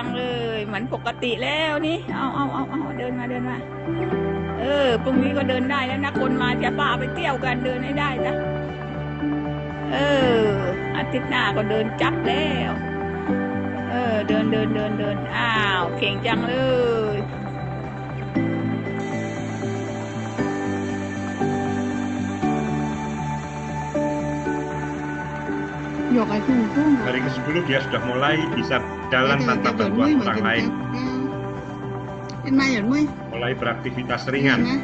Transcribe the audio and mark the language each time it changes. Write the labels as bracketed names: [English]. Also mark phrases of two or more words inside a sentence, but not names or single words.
[Thai] เลยเหมือนปกติแล้วนี่เอาเดินมาพรุ่งนี้ก็เดินได้แล้วนะคนมาจะป้าไปเที่ยวกันเดินให้ได้จ้ะ อาทิตย์หน้าก็เดินจับแล้วเดินอ้าวเก่งจังเลย [Indonesian] Hari ke-10 dia sudah mulai bisa jalan tanpa bantuan orang lain, mulai beraktivitas ringan.